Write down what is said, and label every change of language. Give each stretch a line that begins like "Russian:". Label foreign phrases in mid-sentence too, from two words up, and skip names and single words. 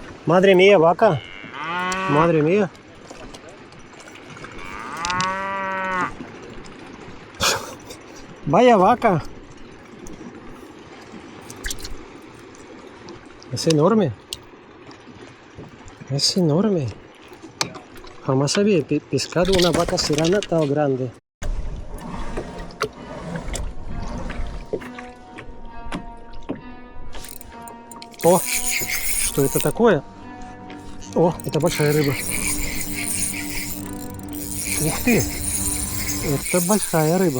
Spanish: Madre mía, vaca. Madre mía. Vaya vaca. Es enorme. Es enorme. Jamás había pescado una vaca serrana tan grande.
Russian: О, что это такое? О, это большая рыба. Ух ты! Это большая рыба.